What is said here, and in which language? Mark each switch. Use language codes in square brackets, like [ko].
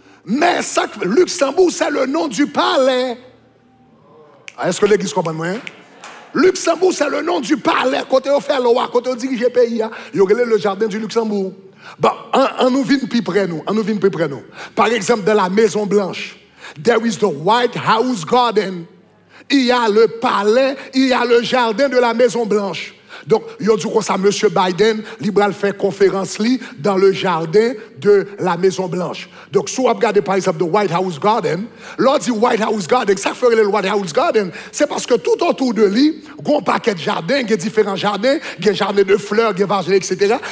[fr] Mais ça, Luxembourg, c'est le nom du palais. Est-ce que l'église comprend moi? Luxembourg, c'est le nom du palais. Quand on fait loi, quand on dirige le pays, yo relève le jardin du Luxembourg. Bon, on nous vient plus près nous. Par exemple, dans la Maison Blanche. [en] There is the White House Garden. [fr] Il y a le palais, il y a le jardin de la Maison Blanche. Donc, il y a dit comme ça, M. Biden, il va faire conférence dans le jardin de la Maison Blanche. Donc, si vous regardez par exemple le White House Garden, l'on dit White House Garden, ça fait le White House Garden, c'est parce que tout autour de lui, il y a un paquet de jardins, il y a différents jardins, il y a un jardin de fleurs, il y a un jardin, etc.